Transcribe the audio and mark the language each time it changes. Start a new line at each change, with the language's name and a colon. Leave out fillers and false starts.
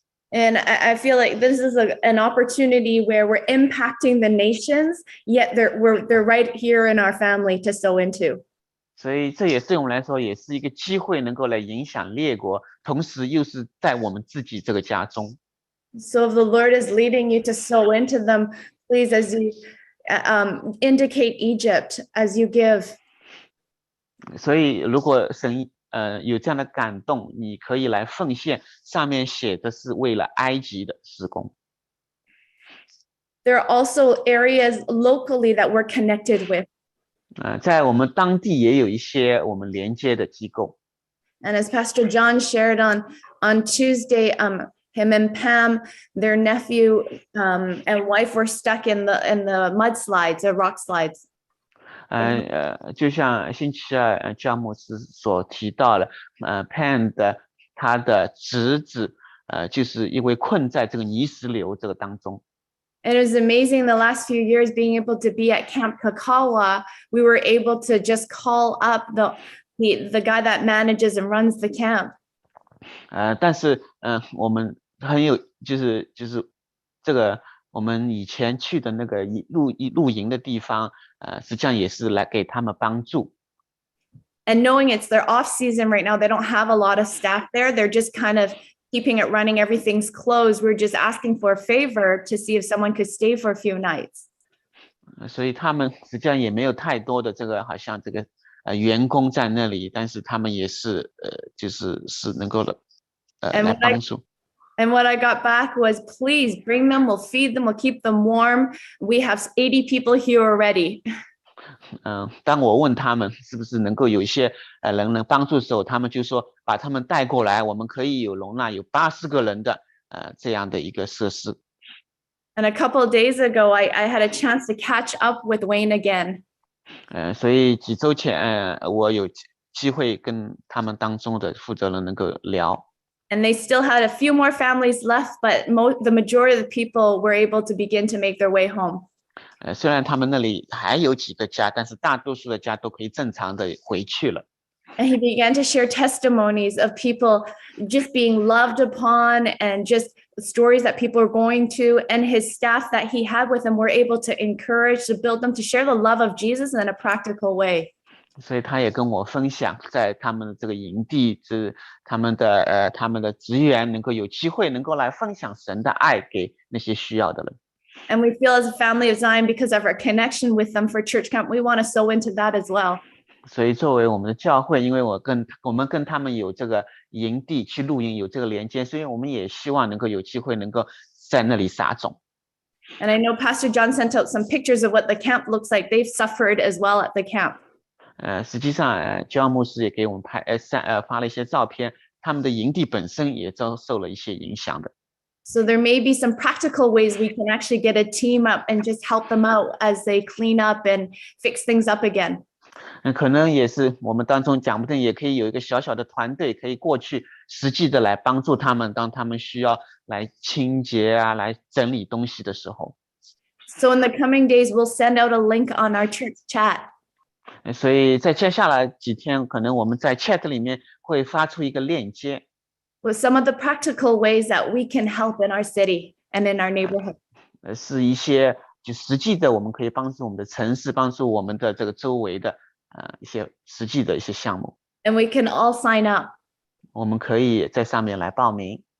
English: And I feel like this is an opportunity where we're impacting the nations, yet they're right here in our family to sow into.
Chinese: 所以这也对我们来说也是一个机会，能够来影响列国，同时又是在我们自己这个家中。
English: So if the Lord is leading you to sow into them, please, as you indicate Egypt as you give.
Chinese: 所以如果神有这样的感动，你可以来奉献，上面写的是为了埃及的事工。
English: There are also areas locally that we're connected with.
Chinese: 在我们当地也有一些我们连接的机构。
English: And as Pastor John shared on Tuesday, him and Pam, their nephew and wife were stuck in the mudslides, the rock slides.
Chinese: 就像星期二教牧师所提到的，Pan 的他的侄子就是因为困在这个泥石流这个当中。
English: And it was amazing the last few years being able to be at Camp Kawkawa. We were able to just call up the guy that manages and runs the camp.
Chinese: 但是我们很有就是这个我们以前去的那个露营的地方，实际上也是来给他们帮助。
English: And knowing it's their off season right now, they don't have a lot of staff there. They're just kind of keeping it running. Everything's closed. We're just asking for a favor to see if someone could stay for a few nights.
Chinese: 所以他们实际上也没有太多的这个好像这个员工在那里，但是他们也是是能够来帮助。
English: And what I got back was, please bring them. We'll feed them. We'll keep them warm. We have 80 people here already.
Chinese: 当我问他们是不是能够有一些人能帮助的时候，他们就说把他们带过来，我们可以有容纳有80个人的这样的一个设施。
English: And a couple of days ago, I had a chance to catch up with Wayne again.
Chinese: 所以几周前我有机会跟他们当中的负责人能够聊。
English: And they still had a few more families left, but the majority of the people were able to begin to make their way home.
Chinese: 虽然他们那里还有几个家，但是大多数的家都可以正常的回去了。
English: And he began to share testimonies of people just being loved upon and just stories that people are going to, and his staff that he had with him were able to encourage, to build them, to share the love of Jesus in a practical way.
Chinese: 所以他也跟我分享，在他们的这个营地，他们的职员能够有机会能够来分享神的爱给那些需要的人。
English: And we feel as a family of Zion, because of our connection with them for church camp, we want to sow into that as well.
Chinese: 所以作为我们的教会，因为我们跟他们有这个营地去露营，有这个连接，所以我们也希望能够有机会能够在那里撒种。
English: And I know Pastor John sent out some pictures of what the camp looks like. They've suffered as well at the camp.
Chinese: 实际上焦牧师也给我们发了一些照片，他们的营地本身也遭受了一些影响的。
English: So there may be some practical ways we can actually get a team up and just help them out as they clean up and fix things up again.
Chinese: 可能也是我们当中讲不定也可以有一个小小的团队，可以过去实际的来帮助他们，当他们需要来清洁啊，来整理东西的时候。
English: So in the coming days, we'll send out a link on our church chat.
Chinese: 所以在接下来几天，可能我们在 chat 里面会发出一个链接。
English: With some of the practical ways that we can help in our city and in our neighborhood.
Chinese: 是一些就实际的，我们可以帮助我们的城市，帮助我们的这个周围的一些实际的一些项目。
English: And we can all sign up.
Chinese: 我们可以在上面来报名。